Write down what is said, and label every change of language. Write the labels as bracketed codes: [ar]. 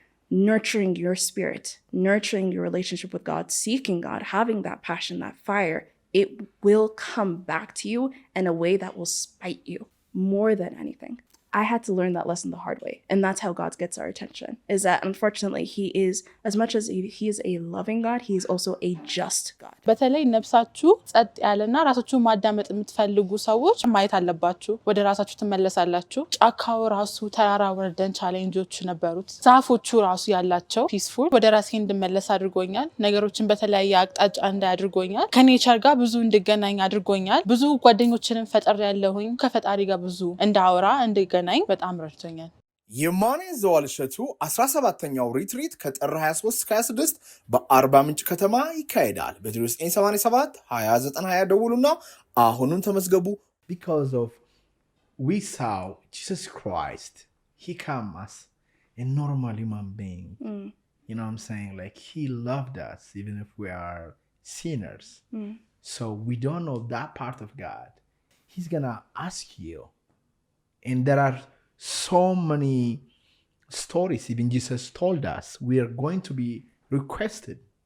[en] nurturing your spirit, nurturing your relationship with God, seeking God, having that passion, that fire, it will come back to you in a way that will spite you more than anything. I had to learn that lesson the hard way. And that's how God gets our attention, is that unfortunately he is, as much as he is a loving God, he is also a just God. [am] በተለይ ነፍሳችሁ ጸጥ ያለና ራሳችሁ ማዳመጥ የምትፈልጉ ሰዎች ማየት አለባችሁ። ወደ ራሳችሁ ትመለሳላችሁ። ጫካው ራሱ ተራራ ወርደን ቻሌንጆች ነበሩት። ዛፎቹ ራሱ ያላቸው ፒስፉል ወደ ራሴ እንድመለስ አድርጎኛል። ነገሮችን በተለያየ አቅጣጫ እንዳያድርጎኛል። ከኔቸር ጋር ብዙ እንድገናኝ አድርጎኛል። ብዙ ጓደኞችንም ፈጥሬያለሁኝ። ከፈጣሪ ጋር ብዙ እንዳወራ እንድገናኝ በጣም ረድቶኛል። የማንያዘዋል እሸቱ 17ኛው ሪትሪት ከጥር 23 እስከ 26 በአርባ ምንጭ ከተማ ይካሄዳል። በ0987 2920 ደውሉና አሁኑን ተመዝገቡ። [en] Because of we saw Jesus Christ, he came as a normal human being. You know what I'm saying? Like he loved us even if we are sinners. So we don't know that part of God. He's gonna ask you. And there are so many stories even Jesus told us we are going to be requested.